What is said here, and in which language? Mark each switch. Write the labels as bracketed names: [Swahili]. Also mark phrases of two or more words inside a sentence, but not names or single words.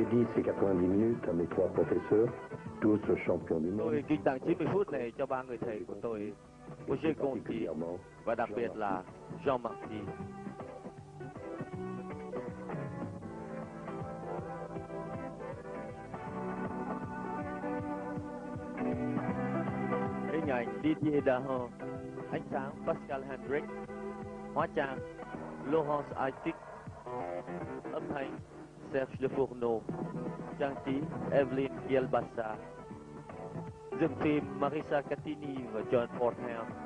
[French] ces 90 minutes à mes 3 professeurs, tous champions du monde. [Vietnamese] Tôi dành tặng 90 phút này cho 3 người thầy của tôi, Roger Conti và đặc biệt là Jean Marty. Hình ảnh Didier Dahan, ánh sáng Pascal Hendrick, hóa trang Laurence Aitic, âm thanh Serge Le Fourneau, trang trí Evelyn Kielbasa, dựng phim Marisa Catini và John Fordham.